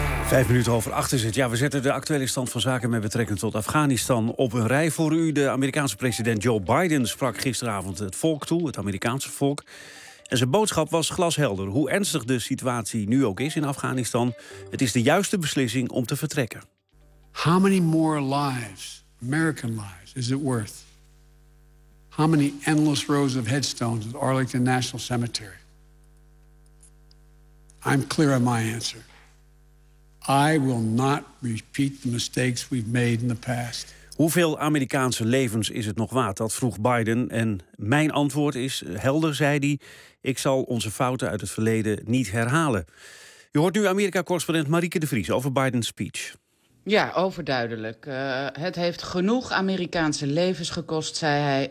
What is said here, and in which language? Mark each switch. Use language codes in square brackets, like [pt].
[nl] 7:05 is het. Ja, we zetten de actuele stand van zaken met betrekking tot Afghanistan op een rij voor u. De Amerikaanse president Joe Biden sprak gisteravond het volk toe, het Amerikaanse volk. En zijn boodschap was glashelder. Hoe ernstig de situatie nu ook is in Afghanistan, het is de juiste beslissing om te vertrekken. [en] How many more lives, American lives, is it worth? How many endless rows of headstones at Arlington National Cemetery? I'm clear on my answer. I will not repeat the mistakes we've made in the past. [nl] Hoeveel Amerikaanse levens is het nog waard? Dat vroeg Biden. En mijn antwoord is helder, zei hij. Ik zal onze fouten uit het verleden niet herhalen. Je hoort nu Amerika-correspondent Marieke de Vries over Bidens speech. Ja, overduidelijk. Het heeft genoeg Amerikaanse levens gekost, zei hij.